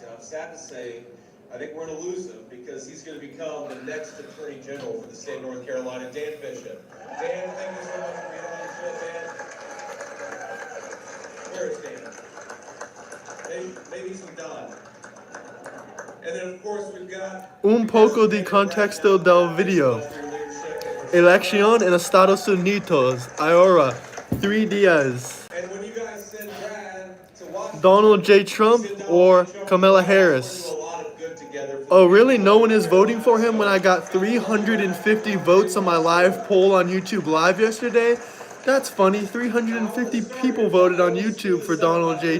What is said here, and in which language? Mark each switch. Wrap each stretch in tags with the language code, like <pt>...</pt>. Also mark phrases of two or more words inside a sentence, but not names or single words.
<en>I'm sad to say, I think we're going to lose him because he's going to become the next Attorney General for the state of North Carolina, Dan Bishop. Dan, thank you so much for being on the show, Dan. Where is Dan? Maybe he's with Don. And then, of course, we've got...</en> <es>Un poco di contexto del video. Elección en Estados Unidos. Ahora, 3 días.</es> <en>And when you guys send Brad to Washington, Donald J. Trump or Kamala Harris? Oh, really? No one is voting for him when I got 350 votes on my live poll on YouTube Live yesterday? That's funny. 350 people voted on YouTube for Donald J.</en>